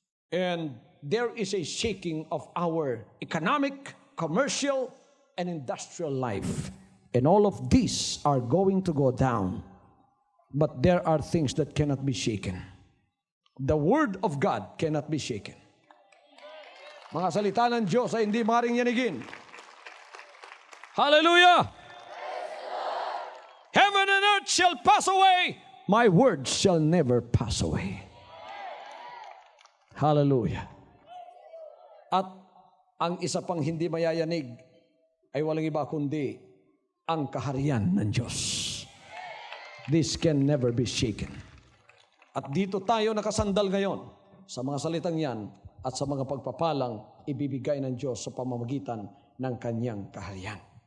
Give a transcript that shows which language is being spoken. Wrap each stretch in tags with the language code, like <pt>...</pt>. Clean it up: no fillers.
<en>And there is a shaking of our economic, commercial, and industrial life. And all of these are going to go down. But there are things that cannot be shaken. The Word of God cannot be shaken.</en> <tl>Mga salita ng Diyos ay hindi maaaring yanigin. Hallelujah!</tl> <en>Heaven and earth shall pass away. My words shall never pass away. Hallelujah.</en> <tl>At ang isa pang hindi mayayanig ay walang iba kundi ang kaharian ng Diyos.</tl> <en>This can never be shaken.</en> <tl>At dito tayo nakasandal ngayon sa mga salitang yan at sa mga pagpapalang ibibigay ng Diyos sa pamamagitan ng kanyang kaharian.</tl>